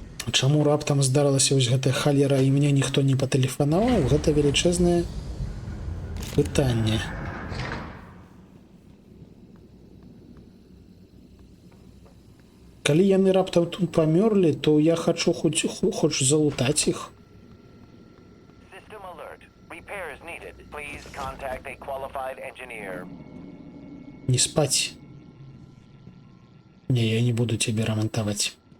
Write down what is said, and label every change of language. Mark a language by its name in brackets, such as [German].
[Belarusian] Чаму раптам здарылася вось гэтая халера і мне ніхто не патэлефанаваў, гэта велічэзнае пытанне. Калі яны раптам тут памёрлі, то я хачу хоць залутаць іх. [English] System alert. Repairs needed. Please contact a qualified engineer. [Belarusian] Не спаць. Не, я не буду цябе рамантаваць.